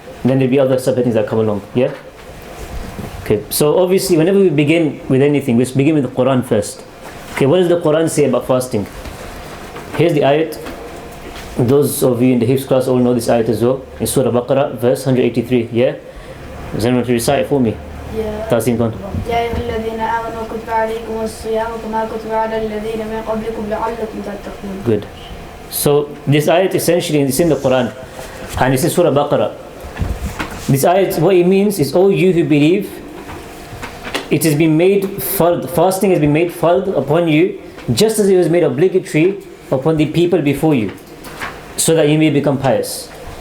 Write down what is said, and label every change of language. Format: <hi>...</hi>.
<en>And then there'll be other subheadings that come along, yeah? Okay, so obviously whenever we begin with anything, we begin with the Quran first. Okay, what does the Quran say about fasting? Here's the ayat. Those of you in the Hifz class all know this ayat as well. In Surah Baqarah, verse 183, yeah? Does anyone want to recite it for me? Yeah. Tasim, go on.</en> <ar>يا أيها الذين آمنوا كتب عليكم الصيام كما كتب على الذين من قبلكم لعلكم تتقون.</ar> <en>Good. So this ayat essentially is in the Quran, and it's in Surah Baqarah. This ayat, what it means is, all you who believe, it has been made fard, fasting has been made fard upon you, just as it was made obligatory upon the people before you, so that you may become pious.</en>